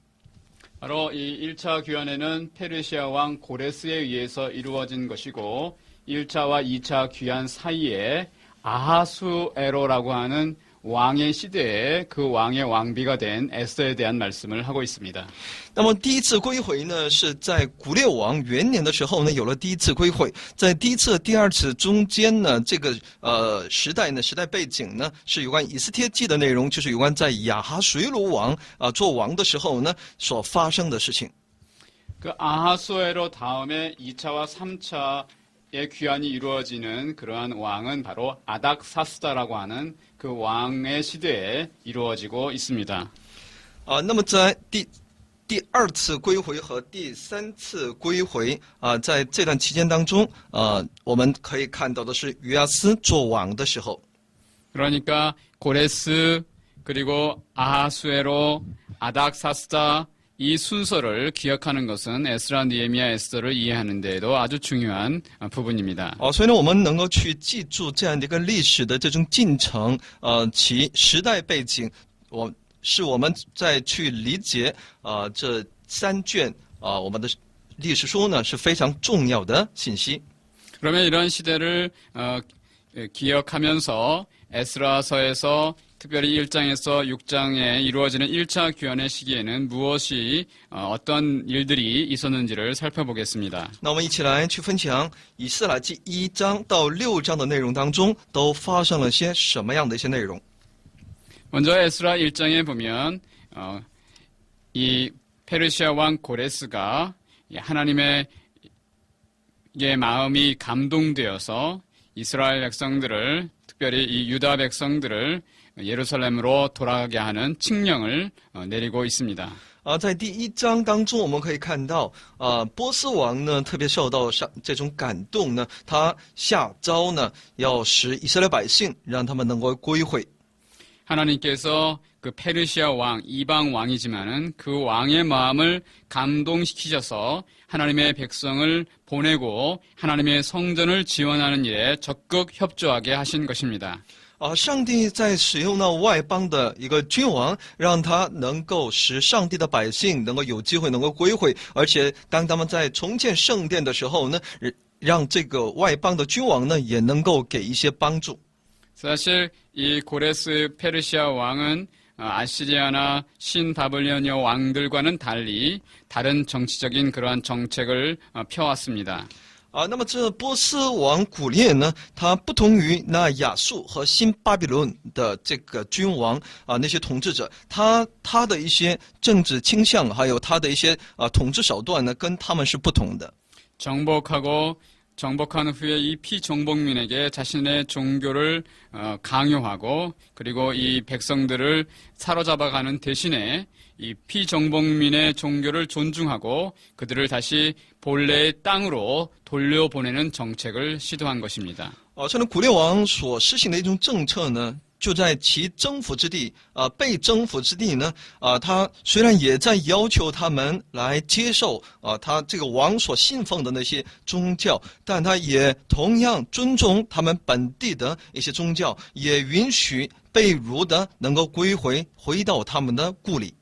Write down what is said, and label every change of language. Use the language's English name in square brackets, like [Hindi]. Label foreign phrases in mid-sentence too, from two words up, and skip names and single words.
[Korean] 바로 이 1차 귀환에는 페르시아 왕 고레스에 의해서 이루어진 것이고 1차와 2차 귀환 사이에 아하수에로라고 하는 왕의 시대에 그 왕의 왕비가 된 에스더에 대한 말씀을 하고 있습니다. [Chinese] 那么第一次归回呢，是在古列王元年的时候呢，有了第一次归回。在第一次、第二次中间呢，这个时代背景呢，是有关以斯帖记的内容，就是有关在亚哈水鲁王做王的时候呢所发生的事情。 [Korean] 그 아하수에로 다음에 2차와 3차의 귀환이 이루어지는 그러한 왕은 바로 아닥사스다라고 하는 그 왕의 시대에 이루어지고 있습니다. [Chinese] 那么在第二次归回和第三次归回在这段期间当中我们可以看到的是约阿斯做王的时候。 [Korean] 그러니까 고레스 그리고 아하수에로 아닥사스다 이 순서를 기억하는 것은 에스라, 느헤미야, 에스더를 이해하는 데에도 아주 중요한 부분입니다. [Chinese] 所以呢，我们能够去记住这样的一个历史的这种进程，其时代背景，我们在去理解这3卷我们的历史书呢是非常重要的信息。 [Korean] 그러면 이런 시대를 기억하면서 에스라서에서 특별히 1장에서 6장에 이루어지는 1차 귀환의 시기에는 무엇이 어떤 일들이 있었는지를 살펴보겠습니다. [Chinese] 那我们一起来去分享以斯拉记1章到6章的内容当中都发生了些什么样的一些内容。 [Korean] 먼저 에스라 1장에 보면 이 페르시아 왕 고레스가 하나님의 마음이 감동되어서 이스라엘 백성들을 특별히 이 유다 백성들을 예루살렘으로 돌아가게 하는 칙령을 내리고 있습니다. [Chinese] 在第1章当中，我们可以看到，波斯王呢特别受到这种感动呢，他下诏呢要使以色列百姓让他们能够归回。 [Korean] 하나님께서 그 페르시아 왕, 이방 왕이지만은 그 왕의 마음을 감동시키셔서 하나님의 백성을 보내고 하나님의 성전을 지원하는 일에 적극 협조하게 하신 것입니다. [Chinese] 上帝在使用那外邦的一个君王，让他能够使上帝的百姓能够有机会能够归回，而且当他们在重建圣殿的时候呢，让这个外邦的君王呢也能够给一些帮助。 [Korean] 사실 이 고레스 페르시아 왕은 아시리아나 신바빌로니아 왕들과는 달리 다른 정치적인 그러한 정책을 펴왔습니다. [Chinese] 那么这波斯王古列呢，他不同于那亚述和新巴比伦的这个君王那些统治者，他的一些政治倾向，还有他的一些统治手段呢，跟他们是不同的。 [Korean] 정복한 후에 이 피정복민에게 자신의 종교를 강요하고 그리고 이 백성들을 사로잡아가는 대신에 이 피정복민의 종교를 존중하고 그들을 다시 본래의 땅으로 돌려보내는 정책을 시도한 것입니다. [Chinese] 这古列王所施行的一种政策呢，就在其征服之地被征服之地呢他虽然也在要求他们来接受他这个王所信奉的那些宗教，但他也同样尊重他们本地的一些宗教，也允许被掳的能够回到他们的故里。